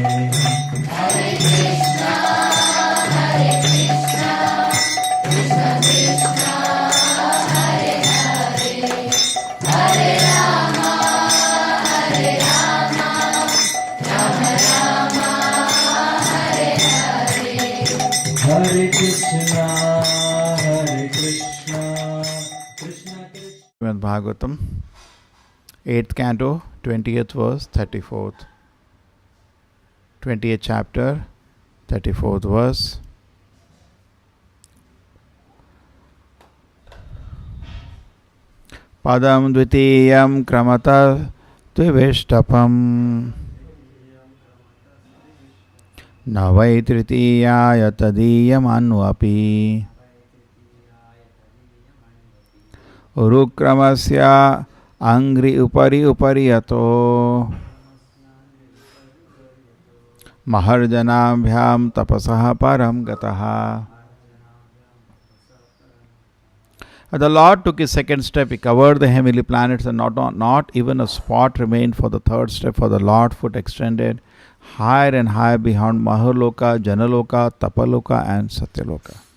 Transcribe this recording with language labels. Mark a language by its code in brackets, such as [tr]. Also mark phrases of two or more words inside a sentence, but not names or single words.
[sa] Hare Krishna, Krishna Krishna, Hare Hare, Hare Rama, Rama Rama, Hare Hare. Hare Krishna, Krishna Krishna. [en] Srimad Bhagavatam, 8th canto, 20th verse, 34th. 20th chapter, 34th verse. [sa] Padam dvitiyam kramata dvivishtapam navai tritiyaya tadiyam anvapi urukramasya angri upari upariyato maharjanabhyam tapasah param gataha. [en] The Lord took his second step. He covered the heavenly planets, and not even a spot remained for the third step. For the Lord foot extended higher and higher beyond Maharloka, Janaloka, Tapaloka, and Satyaloka.